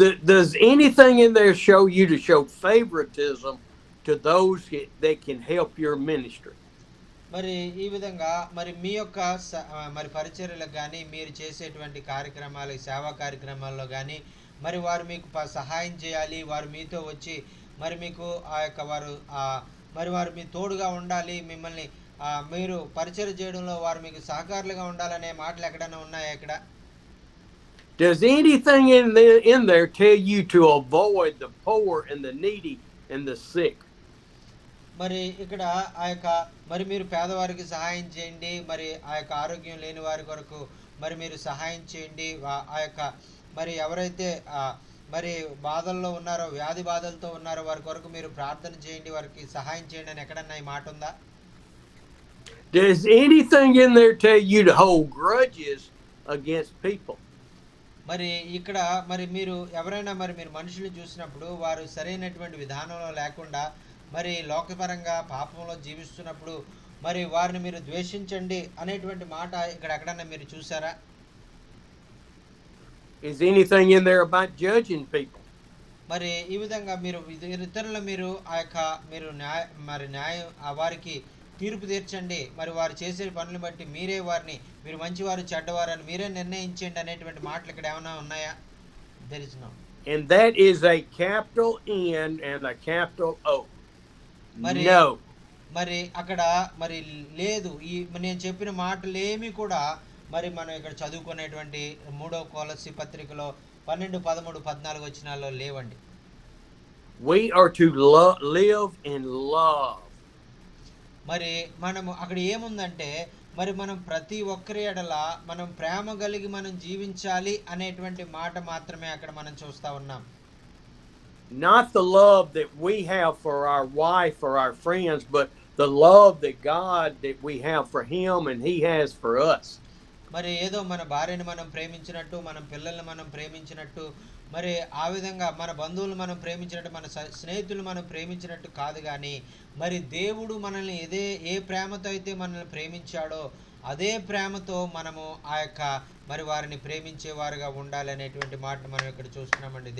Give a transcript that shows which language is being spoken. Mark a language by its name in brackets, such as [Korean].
[English] Does anything in there show you to show favoritism to those that can help your ministry? [Telugu] మరి ఈ విధంగా మరి మీ యొక్క మరి పరిచర్యలకు కానీ, మీరు చేసేటువంటి కార్యక్రమాలు, సేవా కార్యక్రమాల్లో కానీ మరి వారు మీకు సహాయం చేయాలి, వారు మీతో వచ్చి మరి మీకు ఆ యొక్క వారు మీ తోడుగా ఉండాలి, మిమ్మల్ని మీరు పరిచర్య చేయడంలో వారు మీకు సహకారులుగా ఉండాలనే మాటలు ఎక్కడైనా ఉన్నాయా ఇక్కడ? [English] Does anything in there tell you to avoid the poor and the needy and the sick? [Telugu] మరి ఇక్కడ ఆ యొక్క మరి మీరు పేదవారికి సహాయం చేయండి, మరి ఆ యొక్క ఆరోగ్యం లేని వారి కొరకు మరి మీరు సహాయం చేయండి, ఆ యొక్క మరి ఎవరైతే మరి బాధల్లో ఉన్నారో, వ్యాధి బాధలతో ఉన్నారో వారి కొరకు మీరు ప్రార్థన చేయండి, వారికి సహాయం చేయండి అని ఎక్కడన్నా ఈ మాట ఉందా? [English] Does anything in there tell you to hold grudges against people? [Telugu] మరి ఇక్కడ మరి మీరు ఎవరైనా మరి మీరు మనుషులు చూసినప్పుడు వారు సరైనటువంటి విధానంలో లేకుండా మరి లోకపరంగా పాపంలో జీవిస్తున్నప్పుడు మరి వారిని మీరు ద్వేషించండి అనేటువంటి మాట ఇక్కడ ఎక్కడన్నా మీరు చూసారా? [English] Is anything in there about judging people? [Telugu] మరి ఈ విధంగా మీరు ఇతరులు మీరు ఆ యొక్క మీరు న్యాయం వారికి తీర్పు తీర్చండి, మరి వారు చేసే పనులు బట్టి మీరు మంచివారు చెడ్డవారు అని మీరే నిర్ణయించండి అనేటువంటి మాటలు ఇక్కడ ఏమైనా ఉన్నాయా? [English] There is no. And that is a capital N and a capital O. మరి No. [Telugu] మరి అక్కడ మరి లేదు. నేను చెప్పిన మాటలేమి కూడా మరి మనం ఇక్కడ చదువుకునేటువంటి 3వ కొలస్సీ పత్రికలో 12, 13, 14 వచనాల్లో లేవండి. [English] We are to live in love. [Telugu] మరి మనము అక్కడ ఏముందంటే మరి మనం ప్రతి ఒక్కరి ఎడల మనం ప్రేమ కలిగి మనం జీవించాలి అనేటువంటి మాట మాత్రమే అక్కడ మనం చూస్తా ఉన్నాం. [English] Not the love that we have for our wife or our friends, but the love that we have for him and he has for us. [Telugu] మరి ఏదో మన భార్యని మనం ప్రేమించినట్టు, మన పిల్లల్ని మనం ప్రేమించినట్టు, మరి ఆ విధంగా మన బంధువులు మనం ప్రేమించినట్టు, మన స్నేహితులు మనం ప్రేమించినట్టు కాదు కానీ మరి దేవుడు మనల్ని ఏ ప్రేమతో అయితే మనల్ని ప్రేమించాడో అదే ప్రేమతో మనము ఆ యొక్క మరి వారిని ప్రేమించేవారుగా ఉండాలి అనేటువంటి మాట మనం ఇక్కడ చూస్తున్నామండి.